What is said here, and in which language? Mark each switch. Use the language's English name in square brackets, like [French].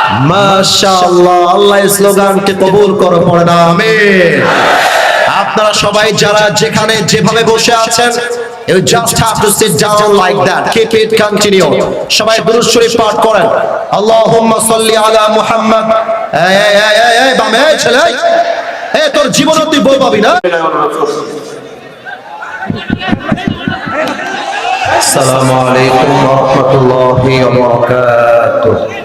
[Bangla] মাশাআল্লাহ, আল্লাহ এই স্লোগানকে কবুল করো, পড়ে না আমিন। আপনারা সবাই যারা যেখানে যেভাবে বসে আছেন, [English] you just have to sit down like that, keep it continue। [Bangla] সবাই দুরূদ শরীফ পাঠ করেন, [Arabic] আল্লাহুম্মা সাল্লি আলা মুহাম্মদ। [Bangla] এই বামে ছেলে, এই তোর জীবনে তুই বই পাবি না। [Arabic] আসসালামু আলাইকুম ওয়া রাহমাতুল্লাহি ওয়া বারাকাতুহু।